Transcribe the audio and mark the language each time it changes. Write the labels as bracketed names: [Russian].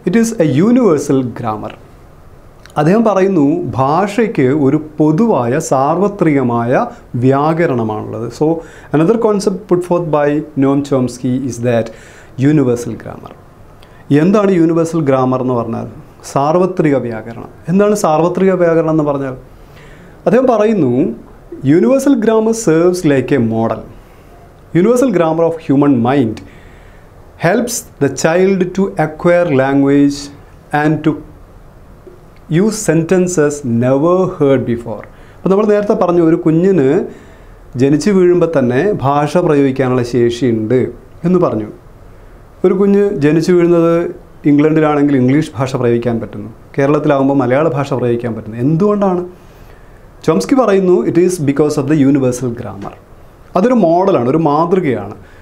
[English] It is a universal grammar. [Malayalam] അദ്ദേഹം പറയുന്നു, ഭാഷയ്ക്ക് ഒരു പൊതുവായ സാർവത്രികമായ വ്യാകരണമാണുള്ളത്. [English] So another concept put forth by Noam Chomsky is that universal grammar. [Malayalam] എന്താണ് യൂണിവേഴ്സൽ ഗ്രാമർ എന്ന് പറഞ്ഞാൽ? സാർവത്രിക വ്യാകരണം. എന്താണ് സാർവത്രിക വ്യാകരണം എന്ന് പറഞ്ഞാൽ? അദ്ദേഹം പറയുന്നു, [English] universal grammar serves like a model. Universal grammar of human mind helps the child to acquire language and to use sentences never heard before. [Malayalam] അപ്പോൾ നമ്മൾ നേരത്തെ പറഞ്ഞു, ഒരു കുഞ്ഞിന് ജനിച്ചു വീഴുമ്പോൾ തന്നെ ഭാഷ പ്രയോഗിക്കാനുള്ള ശേഷിയുണ്ട് എന്ന് പറഞ്ഞു. ഒരു കുഞ്ഞ് ജനിച്ചു വീഴുന്നത് ഇംഗ്ലണ്ടിലാണെങ്കിൽ ഇംഗ്ലീഷ് ഭാഷ പ്രയോഗിക്കാൻ പറ്റുന്നു, കേരളത്തിലാകുമ്പോൾ മലയാള ഭാഷ പ്രയോഗിക്കാൻ പറ്റുന്നു. എന്തുകൊണ്ടാണ്? ചോംസ്കി പറയുന്നു, [English] It is because of the universal grammar. [Malayalam] അതൊരു മോഡലാണ്, ഒരു മാതൃകയാണ്.